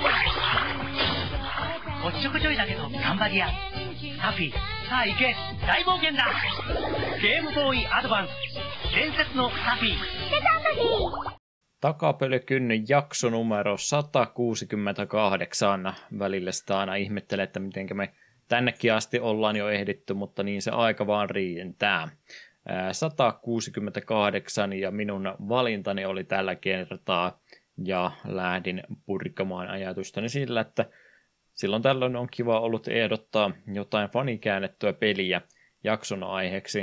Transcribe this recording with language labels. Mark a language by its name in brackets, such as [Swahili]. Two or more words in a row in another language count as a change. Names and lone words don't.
[Japanese] おっちょこちょいだけど頑張りや。ハッピー、さあ行け、大冒険だ。ゲームボーイアドバンス、伝説のハッピー。 [Finnish] Takapölykynnyn jakso numero 168. Välillä sitä aina ihmettelee, että miten me tännekin asti ollaan jo ehditty, mutta niin se aika vaan rientää. 168 ja minun valintani oli tällä kertaa ja lähdin purkamaan ajatustani sillä, että silloin tällöin on kiva ollut ehdottaa jotain fanikäännettyä peliä jakson aiheeksi.